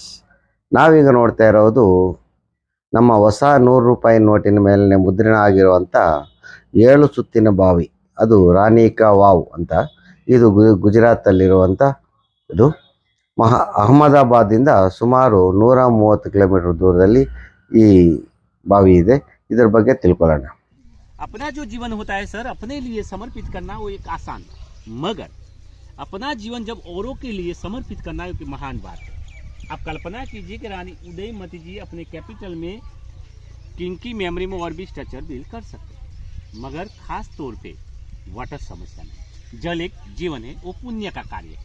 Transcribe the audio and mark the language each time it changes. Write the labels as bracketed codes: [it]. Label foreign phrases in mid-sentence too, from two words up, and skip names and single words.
[kn] ನಾವೀಗ ನೋಡ್ತಾ ಇರೋದು ನಮ್ಮ ಹೊಸ 100 ರೂಪಾಯಿ ನೋಟಿನ ಮೇಲೆ ಮುದ್ರಣ ಆಗಿರುವಂಥ 7 ಸುತ್ತಿನ ಬಾವಿ. ಅದು ರಾಣಿ ಕಾ ವಾವ್ ಅಂತ. ಇದು ಗುಜರಾತಲ್ಲಿರುವಂಥ ಇದು ಅಹಮದಾಬಾದಿಂದ ಸುಮಾರು 130 ಕಿಲೋಮೀಟರ್ ದೂರದಲ್ಲಿ ಈ ಬಾವಿ ಇದೆ. ಇದರ ಬಗ್ಗೆ ತಿಳ್ಕೊಳ್ಳೋಣ. [hi] अपना जो जीवन होता है सर, अपने लिए समर्पित करना वो एक आसान, मगर अपना जीवन जब औरों के लिए समर्पित करना एक महान बात है। आप कल्पना कीजिए कि रानी उदयमती जी अपने कैपिटल में किंग की मेमोरी में और भी [en] structure build [hi] कर सकते हैं, मगर खास तौर पे वाटर समस्या में जल एक जीवन है, वो पुण्य का कार्य है।